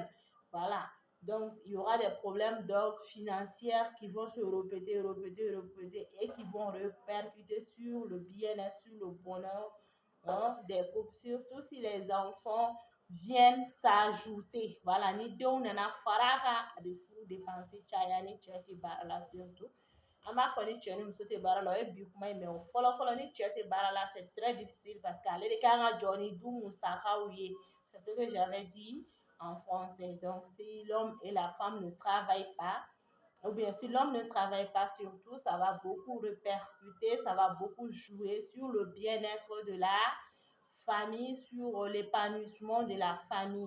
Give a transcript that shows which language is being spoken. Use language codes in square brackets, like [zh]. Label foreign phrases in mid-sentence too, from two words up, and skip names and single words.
[fr] Voilà. Donc, il y aura des problèmes d'ordre financier qui vont se répéter et qui vont répercuter sur le bien-être, sur le bonheur des couples, surtout si les enfants viennent s'ajouter. Voilà, [bm] ni denw nana fara kan a bɛ furu dépenser caya ni cɛ tɛ baara la surtout. An b'a fɔ ni cɛ ni muso tɛ baara la o ye bi kuma ye mais o fɔlɔ-fɔlɔ ni cɛ tɛ baara la [fr] c'est très difficile parce que [bm] ale de kan ka jɔ ni du musakaw ye. [fr] C'est ce que j'avais dit en français. Donc, si l'homme et la femme ne travaillent pas, ou bien si l'homme ne travaille pas surtout, ça va beaucoup répercuter, ça va beaucoup jouer sur le bien-être de la famille, sur l'épanouissement de la famille.